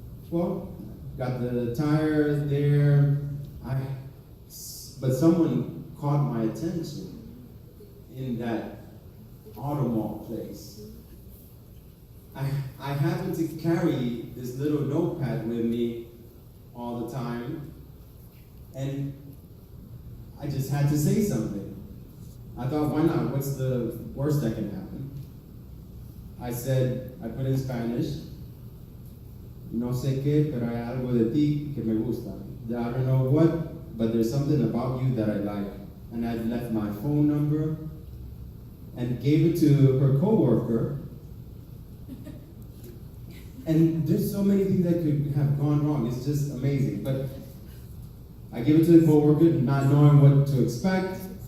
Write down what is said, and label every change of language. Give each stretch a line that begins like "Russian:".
English: Well, got the tire there, but someone caught my attention in that Auto Mall place. I happened to carry this little notepad with me all the time, and I just had to say something. I thought, why not? What's the worst that can happen? I put in Spanish,
Spanish: no sé qué, pero hay algo de ti que me gusta.
English: I don't know what, but there's something about you that I like. And I left my phone number and gave it to her coworker. And there's so many things that could have gone wrong. It's just amazing. But I gave it to the coworker, not knowing what to expect.